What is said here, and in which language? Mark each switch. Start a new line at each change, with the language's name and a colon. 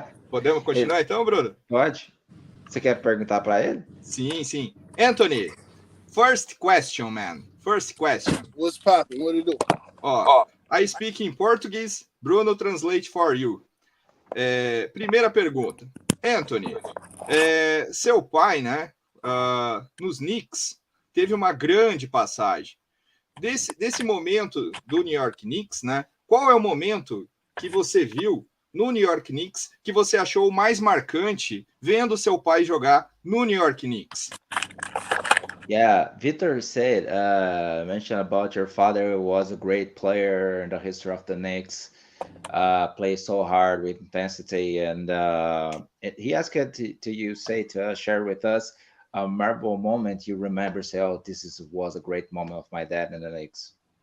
Portuguese: Podemos continuar então, Bruno? Pode. Você quer perguntar para ele? Sim.
English: Anthony, first question, man. First question. What's popping? What do you do? I speak in Portuguese. Bruno, translate for you. Primeira pergunta.
Portuguese: Anthony, seu pai, né, nos Knicks, teve uma grande passagem. Desse momento do New York Knicks, né, qual é o momento que você viu no New York Knicks que você achou mais marcante vendo seu pai jogar no New York Knicks?
English: Yeah, Victor said, mentioned about your father was a great player in the history of the Knicks, played so hard with intensity, and he asked to you to share with us a memorable moment you remember, say, oh, was a great moment of my dad in the Knicks.